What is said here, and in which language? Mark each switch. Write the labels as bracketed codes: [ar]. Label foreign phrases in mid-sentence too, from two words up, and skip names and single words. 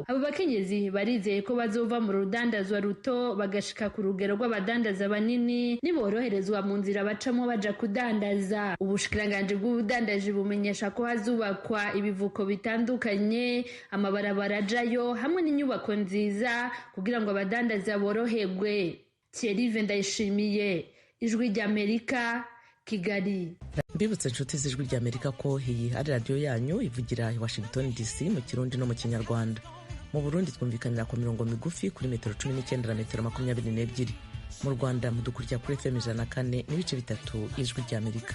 [rn] Abo bakenyezi barizeye ko bazova mu rudandazwa ruto bagashika ku rugero rw'abadandaza banini niboroherezwa mu nzira bacamo baja kudandaza. Ubushikiranganje bw'ubudandaji bumenyesha ko hazubakwa ibivuko bitandukanye, amabarabara ajayo hamwe n'inyubako nziza kugira ngo abadandaza boroherwe. Thierry Vendayishimiye, Ijwi ry'Amerika, Kigali. Mbibutse inshuti z'Ijwi ry'Amerika ko iyi ari radio yanyu ivugira i Washington DC mu Kirundi no mu Kinyarwanda. Mu Burundi twumvikanira ku mirongo migufi kuri metero 19 na metero 22. Mu Rwanda mudukurikira kuri FM 104.3 Ijwi ry'Amerika.